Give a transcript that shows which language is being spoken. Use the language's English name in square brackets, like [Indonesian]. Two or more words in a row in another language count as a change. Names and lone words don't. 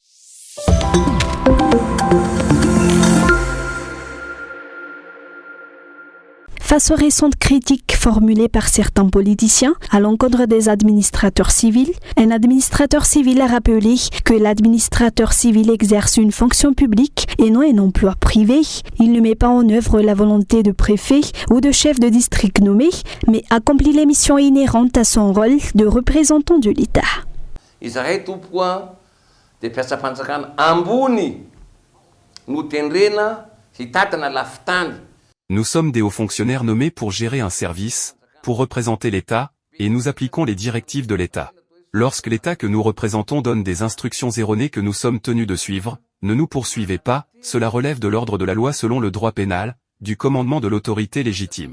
[French] Face aux récentes critiques formulées par certains politiciens à l'encontre des administrateurs civils, un administrateur civil a rappelé que l'administrateur civil exerce une fonction publique et non un emploi privé. Il ne met pas en œuvre la volonté de préfet ou de chef de district nommé, mais accomplit les missions inhérentes à son rôle de représentant de l'État. [Malagasy] Izahay tompoa de mpiasa-panjakana ambony no tendrena hitatana lafitany. [French] Nous sommes des hauts fonctionnaires nommés pour gérer un service, pour représenter l'État, et nous appliquons les directives de l'État. Lorsque l'État que nous représentons donne des instructions erronées que nous sommes tenus de suivre, ne nous poursuivez pas, cela relève de l'ordre de la loi selon le droit pénal, du commandement de l'autorité légitime.